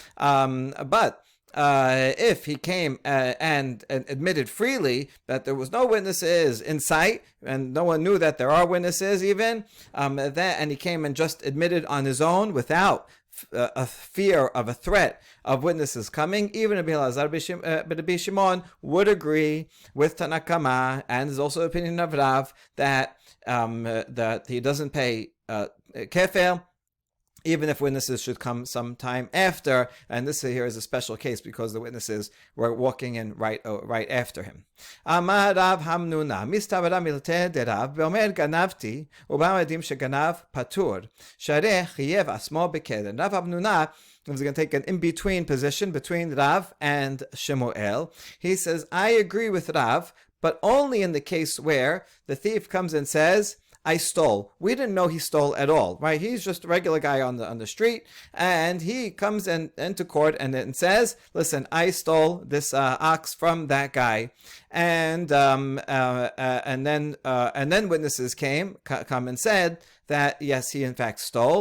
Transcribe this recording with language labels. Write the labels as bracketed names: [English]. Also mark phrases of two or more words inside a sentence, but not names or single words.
[English] But if he came and admitted freely that there was no witnesses in sight and no one knew that there are witnesses even, and he came and just admitted on his own without a fear of a threat of witnesses coming, even Rabbi Elazar Rabbi Shimon would agree with Tanakama, and there's also the opinion of Rav that he doesn't pay kefel, even if witnesses should come sometime after, and this here is a special case because the witnesses were walking in right after him. [Aramaic] אמר רב המנונא מסתברא מילתיה דרב, [Hebrew] ואומר גנבתי ובאו עדים שגנב פטור שהרי חייב עצמו בקנס. [English] Rav Hamnuna is going to take an in-between position between Rav and Shemuel. He says, I agree with Rav, but only in the case where the thief comes and says, I stole. We didn't know he stole at all, right? He's just a regular guy on the street, and he comes into court and says, "Listen, I stole this ox from that guy," and then witnesses come and said that yes, he in fact stole.